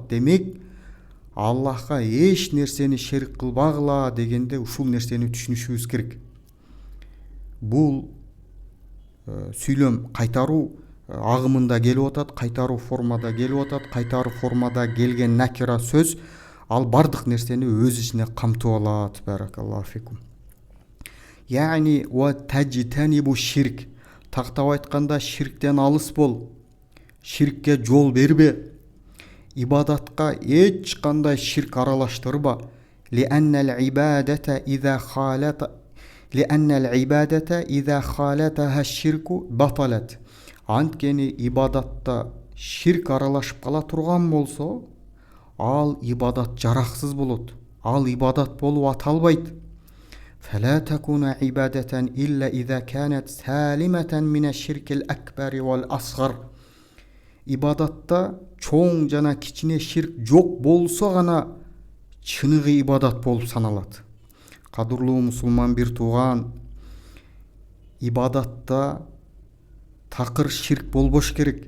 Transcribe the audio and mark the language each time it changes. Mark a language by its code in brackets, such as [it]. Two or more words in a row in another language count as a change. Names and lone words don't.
[ky] Демек Аллахка эч нерсени шерик кылбагыла дегенде ушул нерсени түшүнүшүбүз керек. Бул сүйлөм кайтаруу агымында келип атат, кайтаруу формада келип атат. Кайтаруу формада келген накира сөз ал бардык нерсени өз ичине камтып алат. [ar] بارك الله فيكم يعني وتجتنب الشرك. [ky] Тактап айтканда ширктен алыс бол. Ширкке жол бербе. Ибадатка эч кандай ширк аралаштырба. [ar] لأن العبادة إذا خالطها الشرك بطلت. [ky] Анткени ибадатта ширк аралашып кала турган болсо, ал ибадат жараксыз болот. Ал ибадат болуп аталбайт. [ar] فلا تكون عبادة إلا إذا كانت سالمة من الشرك الأكبر والأصغر. [ky] Ибадатта чоң жана кичине ширк жок болсо гана чыныгы ибадат болуп саналат. Кадырлуу мусулман бир тууган, ибадатта такыр ширк болбош керек.